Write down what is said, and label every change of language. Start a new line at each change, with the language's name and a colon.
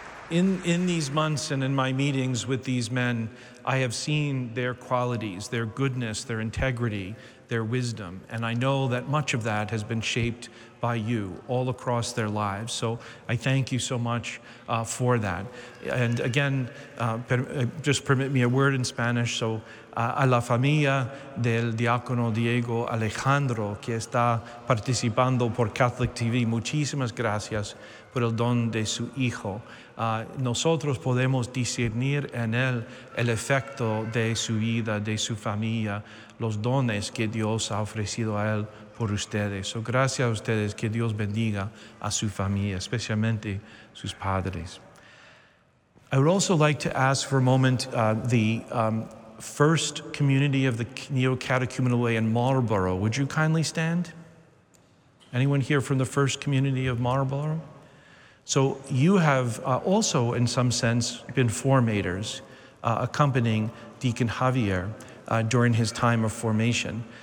English: In these months and in my meetings with these men, I have seen their qualities, their goodness, their integrity, their wisdom, and I know that much of that has been shaped by you all across their lives. So I thank you so much for that. And again, just permit me a word in Spanish.
Spanish: So a la familia del diácono Diego Alejandro, que está participando por Catholic TV, muchísimas gracias por el don de su hijo. Nosotros podemos discernir en él el efecto de su vida, de su familia, los dones que Dios ha ofrecido a él por ustedes. So, gracias a ustedes, que Dios bendiga a su familia, especialmente sus padres.
English: I would also like to ask for a moment the first community of the Neo-Catechumenal Way in Marlborough. Would you kindly stand? Anyone here from the first community of Marlborough? So you have also, in some sense, been formators, accompanying Deacon Javier during his time of formation.